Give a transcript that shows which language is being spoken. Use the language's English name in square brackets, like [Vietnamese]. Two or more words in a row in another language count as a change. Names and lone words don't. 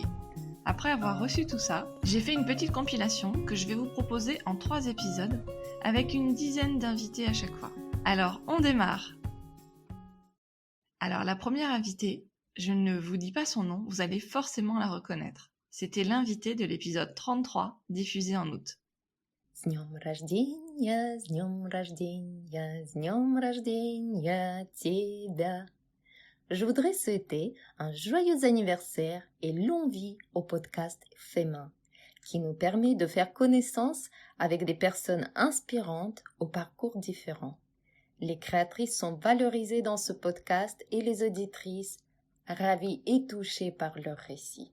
[French] Après avoir reçu tout ça, j'ai fait une petite compilation que je vais vous proposer en 3 épisodes avec une dizaine d'invités à chaque fois. Alors, on démarre. Alors, la première invitée, je ne vous dis pas son nom, vous allez forcément la reconnaître. C'était l'invité de l'épisode 33, diffusé en août. [Russian] С днем рождения, с днем рождения, с днем рождения тебя. [French] Je voudrais souhaiter un joyeux anniversaire et longue vie au podcast Fémin, qui nous permet de faire connaissance avec des personnes inspirantes aux parcours différents. Les créatrices sont valorisées dans ce podcast et les auditrices ravies et touchées par leurs récits.